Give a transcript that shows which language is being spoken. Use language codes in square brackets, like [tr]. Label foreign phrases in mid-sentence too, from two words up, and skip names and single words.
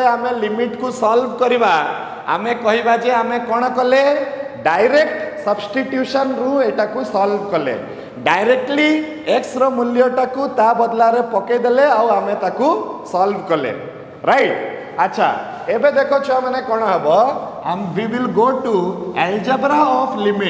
[or] ଆମେ ଲିମିଟ କୁ ସଲଭ କରିବା ଆମେ କହିବା ଯେ ଆମେ କୋଉ କଲେ [en] direct substitution [or] ରୁ ଏଟା କୁ ସଲଭ କଲେ ଡାଇରେକ୍ଟଲି x ର ମୂଲ୍ୟଟା କୁ ତା ବଦଳରେ ପକେଇ ଦେଲେ ଆଉ ଆମେ ତାକୁ ସଲଭ କଲେ ରାଇଟ ଅଚ୍ଛା ଏବେ ଦେଖ ଛ ମାନେ କୋଉ ହବ ହମ [en] we will go to algebra of